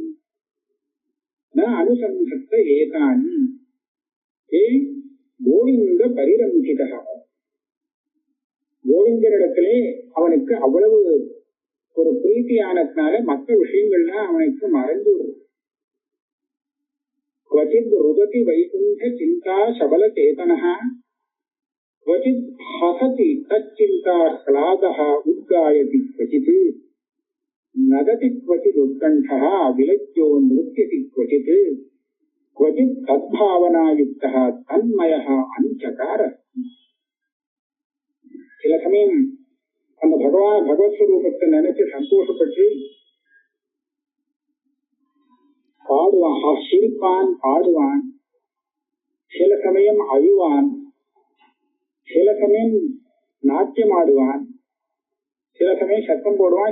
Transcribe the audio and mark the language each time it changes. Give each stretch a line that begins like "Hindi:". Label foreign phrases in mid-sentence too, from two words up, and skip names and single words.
Sanskrit: अनुसन्धत्त एकानि गोविन्द परिरञ्जिता.
Tamil: கோவிந்தரிடத்திலே அவனுக்கு அவ்வளவு ஒரு பிரீத்தியானதுனால மற்ற விஷயங்கள்லாம் அவனுக்கு மறந்து விடுது.
Sanskrit: क्वचिद् रुदति वैकुंठ चिंता सबल चेतनः क्वचिद् हसति तच्चिंता ह्लादः उद्गायति क्वचित् नदति क्वचिद् उत्कण्ठः विलज्जो नृत्यति क्वचित् क्वचित् तद्भावनायुक्तः तन्मयः अनुचकार.
Tamil: சில சமயம் அந்த பகவத் ஸ்வரூபத்தை நினைச்சு சந்தோஷப்பட்டு பாடுவான், சிரிப்பான், பாடுவான். சில சமயம் அழுவான், சில சமயம் நாட்டியம் ஆடுவான், சில சமயம் சத்தம் போடுவான்.